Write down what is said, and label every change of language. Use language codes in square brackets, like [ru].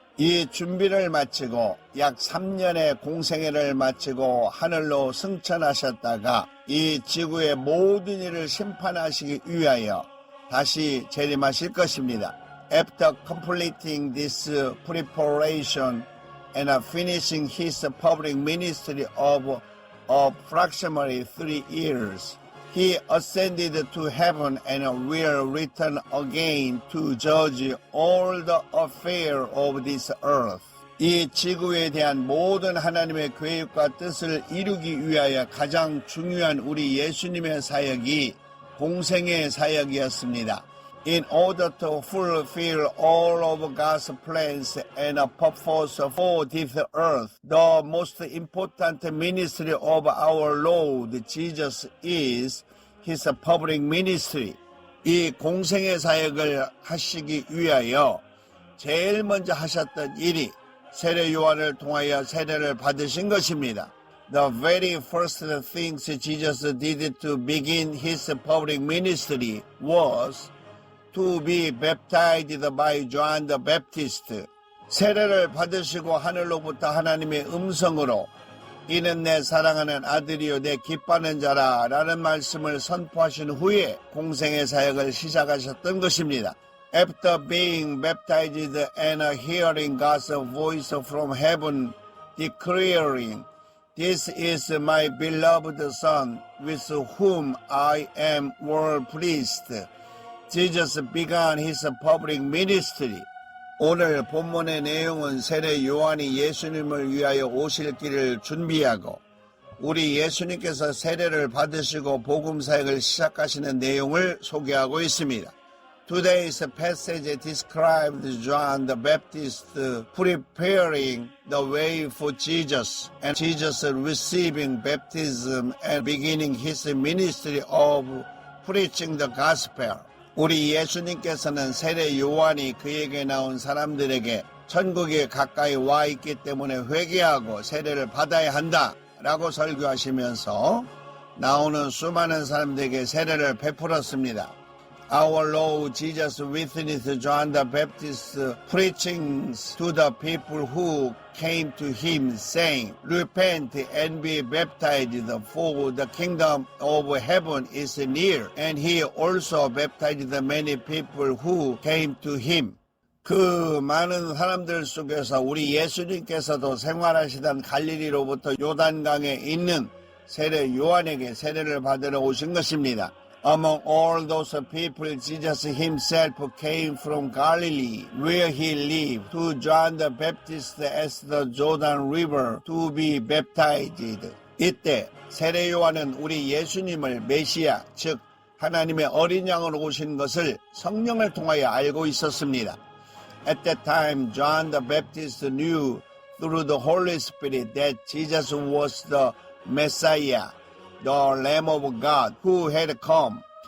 [ko] 이 준비를 마치고 약 3년의 공생애를 마치고 하늘로 승천하셨다가 이 지구의 모든 일을 심판하시기 위하여 다시 재림하실 것입니다. [en] After completing this preparation and finishing his public ministry of approximately 3 years, he ascended to heaven and will return again to judge all the affairs of this earth. [ko] 이 지구에 대한 모든 하나님의 계획과 뜻을 이루기 위하여 가장 중요한 우리 예수님의 사역이 공생의 사역이었습니다. [en] In order to fulfill all of God's plans and purpose for this earth, the most important ministry of our Lord Jesus is His public ministry. [ko] 이 공생의 사역을 하시기 위하여 제일 먼저 하셨던 일이 세례 요한을 통하여 세례를 받으신 것입니다. [en] The very first things Jesus did to begin His public ministry was to be baptized by John the Baptist. [ko] 세례를 받으시고 하늘로부터 하나님의 음성으로 이는 내 사랑하는 아들이요 내 기뻐하는 자라 라는 말씀을 선포하신 후에 공생의 사역을 시작하셨던 것입니다. [en] After being baptized and hearing God's voice from heaven declaring, This is my beloved Son, with whom I am well pleased. Jesus began his public ministry. [ko] 오늘 본문의 내용은 세례 요한이 예수님을 위하여 오실 길을 준비하고 우리 예수님께서 세례를 받으시고 복음 사역을 시작하시는 내용을 소개하고 있습니다. [en] Today's passage described John the Baptist preparing the way for Jesus and Jesus receiving baptism and beginning his ministry of preaching the gospel. [ko] 우리 예수님께서는 세례 요한이 그에게 나온 사람들에게 천국에 가까이 와 있기 때문에 회개하고 세례를 받아야 한다 라고 설교하시면서 나오는 수많은 사람들에게 세례를 베풀었습니다. [en] Our Lord Jesus witnessed John the Baptist's preaching to the people who came to him, saying, Repent and be baptized, for the kingdom of heaven is near. And he also baptized the many people who came to him. [ko] 그 많은 사람들 속에서 우리 예수님께서도 생활하시던 갈릴리로부터 요단강에 있는 세례 요한에게 세례를 받으러 오신 것입니다. [en] Among all those people, Jesus himself came from Galilee, where he lived, to John the Baptist at the Jordan River to be baptized. [ko] 이때 세례 요한은 우리 예수님을 메시아, 즉 하나님의 어린 양으로 오신 것을 성령을 통하여 알고 있었습니다. [en] At that time, John the Baptist knew through the Holy Spirit that Jesus was the Messiah, the Lamb of God who had come.